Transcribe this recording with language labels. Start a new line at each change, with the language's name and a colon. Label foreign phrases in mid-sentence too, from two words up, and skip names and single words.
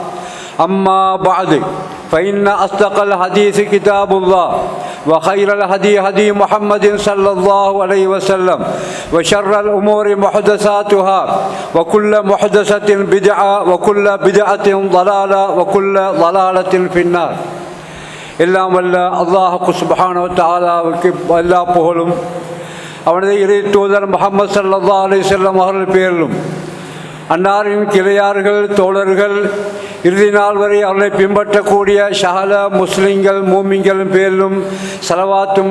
Arabic: أما بعد فإن أصدق الحديث كتاب الله وخير الهدي هدي محمد صلى الله عليه وسلم وشر الأمور محدثاتها وكل محدثة بدعة وكل بدعة ضلالة وكل ضلالة في النار.
Tamil: எல்லாம் வல்ல அல்லாஹ்
Arabic: سبحانه وتعالى
Tamil: எல்லா புகழும் அவனது இறை தூதர் முஹம்மது
Arabic: صلى الله عليه وسلم
Tamil: அவர்கள் பேரிலும் அன்னாரின் கிளையார்கள் தோழர்கள் இறுதி நாள் வரை அவர்களை பின்பற்றக்கூடிய சகல முஸ்லிம்கள் மூமின்களின் பேரிலும் ஸலவாத்தும்